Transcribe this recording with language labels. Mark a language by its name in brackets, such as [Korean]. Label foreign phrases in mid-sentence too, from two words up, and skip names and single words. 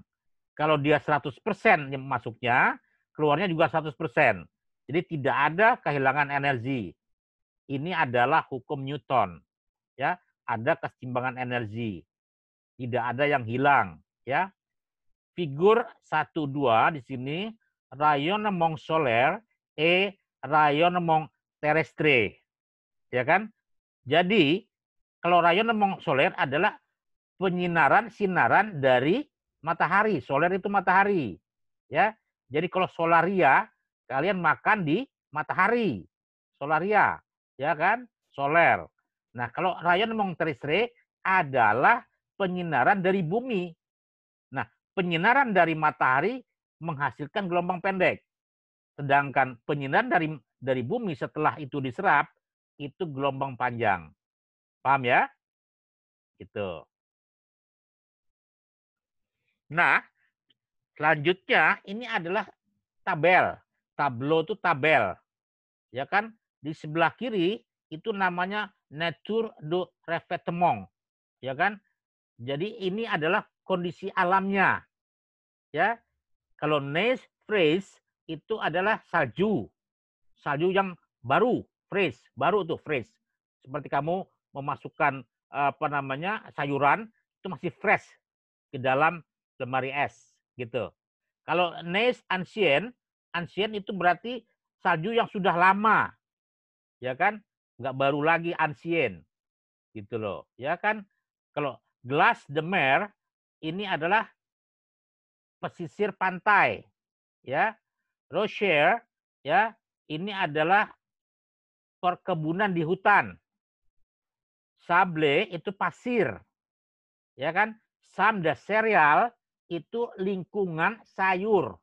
[Indonesian] Kalau dia 100% yang masuknya, keluarnya juga 100%. Jadi tidak ada kehilangan energi. Ini adalah hukum Newton, ya. Ada keseimbangan energi. Tidak ada yang hilang, ya. Figur 1-2 di sini [French] rayonnement solaire et rayonnement terrestre. [Indonesian] Ya kan? Jadi kalau [French] rayonnement solaire [Indonesian] adalah sinaran dari matahari. Solar itu matahari. Ya. Jadi kalau solaria, kalian makan di matahari. Solaria, ya kan? Solar. Nah, kalau [French] rayonnement terrestre [Indonesian] adalah penyinaran dari bumi. Nah, penyinaran dari matahari menghasilkan gelombang pendek. Sedangkan penyinaran dari bumi setelah itu diserap itu gelombang panjang. Paham ya? Gitu. Nah, selanjutnya ini adalah tabel. Tableau itu tabel. Ya kan? Di sebelah kiri itu namanya [French] nature du revêtement. [Indonesian] Ya kan? Jadi ini adalah kondisi alamnya. Ya. Kalau [French] neige freeze [Indonesian] itu adalah salju. Salju yang baru, freeze, baru tuh freeze. Seperti kamu memasukkan sayuran itu masih fresh ke dalam lemari es gitu. Kalau [French] neige ancien, [Indonesian] ancien itu berarti salju yang sudah lama. Ya kan? Nggak baru lagi ancien. Gitu loh. Ya kan? Kalau [French] glace de mer [Indonesian] ini adalah pesisir pantai. Ya. Rocher ya, ini adalah perkebunan di hutan. Sable itu pasir. Ya kan? [French] Sam de cereal [Indonesian] itu lingkungan sayur.